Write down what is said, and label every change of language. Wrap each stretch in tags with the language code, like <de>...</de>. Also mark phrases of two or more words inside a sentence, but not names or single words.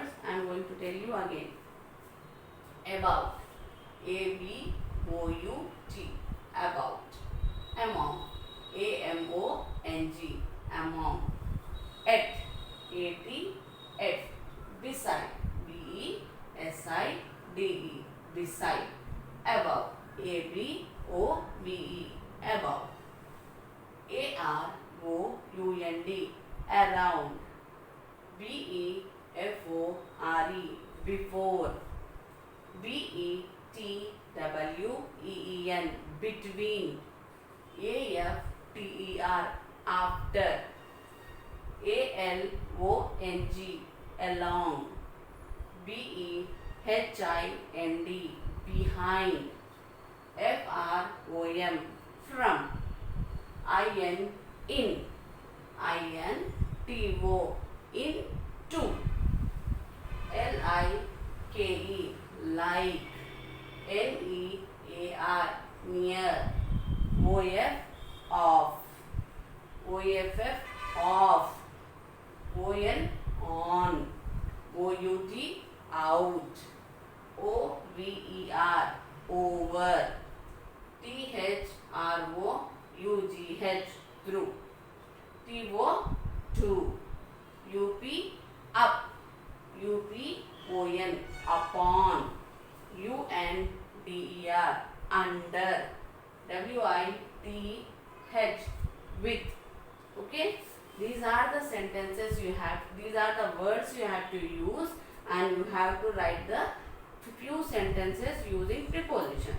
<en>I am going to tell you again. About. A-B-O-U-T. About. Among. A-M-O-N-G. Among. At. A-T. At. Beside. B-E-S-I-D-E. Beside. Above. A-B-O-V-E. Above. A-R-O-U-N-D. Around. B-E-F-O-R-E. Before. B-E-T-W-E-E-N. Between. A-F-T-E-R. After. A-L-O-N-G. Along. B-E-H-I-N-D. Behind. F-R-O-M. From. I-N. In. I-N-T-O. Into. L-I-K-E. Like. N-E-A-R. Near. O-F. Off. O-F-F. Off. O-N. On. O-U-T. Out. O-V-E-R. Over. T-H-R-O-U-G-H. Through. T-O. To. U-P. Up. U-P-O-N. Upon. U-N-D-E-R. Under. W-I-T-H. With. Okay. These are the sentences you have. These are the words you have to use, and you have to write the few sentences using prepositions.</en>